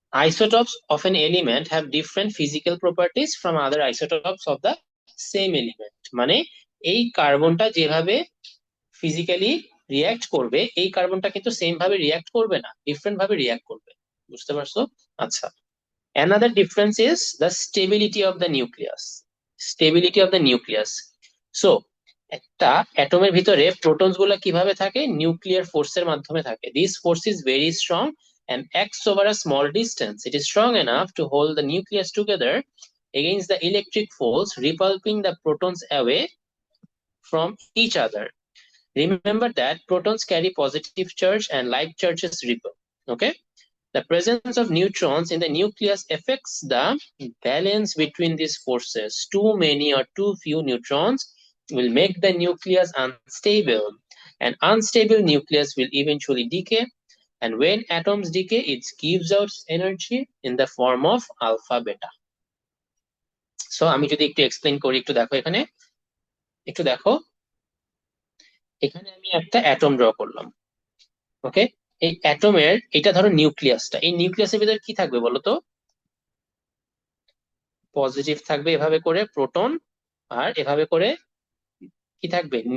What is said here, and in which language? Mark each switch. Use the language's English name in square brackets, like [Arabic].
[English] Isotopes of an element have different physical properties from other isotopes of the same element. [Bangla] মানে এই কার্বনটা যেভাবে physically react করবে, এই কার্বনটা কিন্তু সেম ভাবে রিয়াক্ট করবে না, ডিফারেন্ট ভাবে রিয়াক্ট করবে। বুঝতে পারছো? [English] আচ্ছা, another difference is the stability of the nucleus. Stability of the nucleus. [Bangla] So একটা অ্যাটমের ভিতরে প্রোটনস গুলা কিভাবে থাকে? নিউক্লিয়ার ফোর্সের মাধ্যমে থাকে। [English] This force is very strong and acts over a small distance. It is strong enough to hold the nucleus together against the electric force repulsing the protons away from each other. Remember that protons carry positive charge and like charges repel. Okay, the presence of neutrons in the nucleus affects the balance between these forces. Too many or too few neutrons will make the nucleus unstable. An unstable nucleus will eventually decay, and when atoms decay, it gives out energy in the form of alpha beta. [Bangla] So আমি যদি একটু explain করি, একটু দেখো এখানে, একটু দেখো এখানে আমি একটা অ্যাটম ড্র করলাম। ওকে, এই অ্যাটমের, এটা ধরো নিউক্লিয়াসটা, এই নিউক্লিয়াসের ভিতরে কি থাকবে বলো তো? পজিটিভ থাকবে এভাবে করে প্রোটন, আর এভাবে করে কি থাকবে?